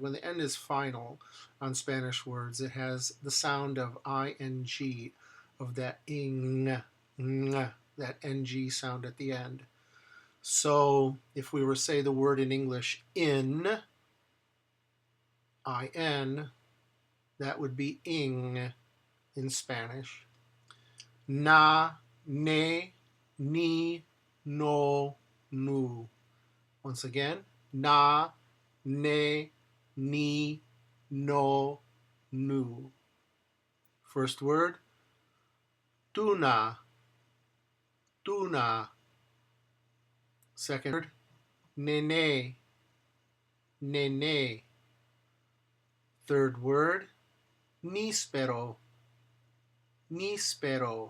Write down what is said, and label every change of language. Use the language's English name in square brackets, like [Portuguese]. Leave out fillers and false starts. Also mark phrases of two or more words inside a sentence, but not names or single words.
[English] When the N is final on Spanish words, it has the sound of ing, of that ing, that ng sound at the end. So if we were to say the word in English in, that would be ing in Spanish. [Spanish] Na, ne, ni, no, nu. [English] Once again, [Spanish] na, ne, ni, no, nu. [English] First word, tuna, tuna. Second word, [Spanish] nene, nene. [English] Third word, níspero, níspero.